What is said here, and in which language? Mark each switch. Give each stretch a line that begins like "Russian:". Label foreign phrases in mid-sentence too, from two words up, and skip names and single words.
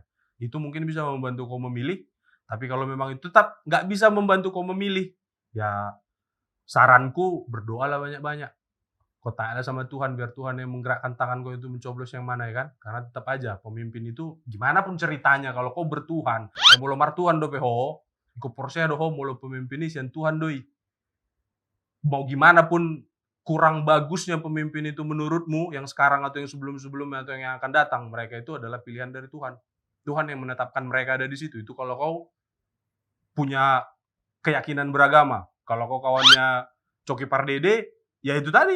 Indonesian: Itu mungkin bisa membantu kau memilih, tapi kalau memang itu tetap nggak bisa membantu kau memilih, ya saranku berdoalah banyak-banyak. Kau tanyalah sama Tuhan, biar Tuhan yang menggerakkan tangan kau itu mencoblos yang mana, ya kan? Karena tetap aja pemimpin itu gimana pun ceritanya kalau kau bertuhan,
Batak Toba: mulu martuhan do peho, kau porsia do ho mulu
Indonesian: pemimpin ini
Batak Toba: sian Tuhan doi.
Indonesian: Mau gimana pun kurang bagusnya pemimpin itu menurutmu, yang sekarang atau yang sebelum-sebelumnya atau yang akan datang, mereka itu adalah pilihan dari Tuhan. Tuhan yang menetapkan mereka ada di situ. Itu kalau kau punya keyakinan beragama. Kalau kau kawannya Coki Pardede, ya itu tadi.